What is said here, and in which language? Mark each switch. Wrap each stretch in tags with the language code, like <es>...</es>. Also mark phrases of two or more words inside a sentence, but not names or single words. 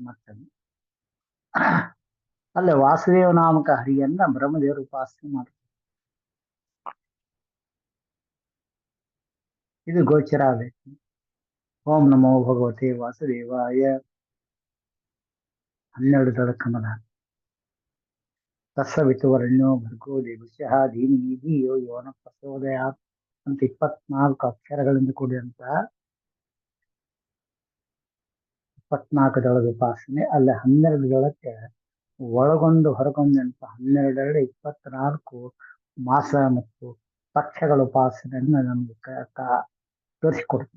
<kn>ಮತ್ತೆ ಅಲ್ಲೇ ವಾಸುದೇವ ನಾಮಕ ಹರಿಯನ್ನ ಬ್ರಹ್ಮದೇವರು ಉಪಾಸನೆ ಮಾಡ್ತಾರೆ. ಇದು ಗೋಚರ ಆಗಬೇಕು.</kn> <sa>ಓಂ ನಮೋ ಭಗವತೆ ವಾಸುದೇವಾಯ</sa> <kn>12 ದಳ ಕಮಲ</kn> <sa>ತಸ್ಸವಿತುವರ್ಣ್ಯೋ ಭರ್ಗೋ ದೇವಸ್ಯ ಧೀಮಹಿ ಯೋನ ಪ್ರಚೋದಯಾತ್</sa> <kn>ಅಂತ 24 ಅಕ್ಷರಗಳಿಂದ ಕೂಡಿದಂತ 24 ದಳದ ಉಪಾಸನೆ. ಅಲ್ಲಿ 12 ದಳಕ್ಕೆ ಒಳಗೊಂದು ಹೊರಗೊಂದು ಅಂತ 12 24 ಮಾಸ ಮತ್ತು ಪಕ್ಷಗಳ ಉಪಾಸನೆಯನ್ನ ನಮ್ಗೆ ತೋರಿಸಿಕೊಡ್ತೀವಿ.</kn>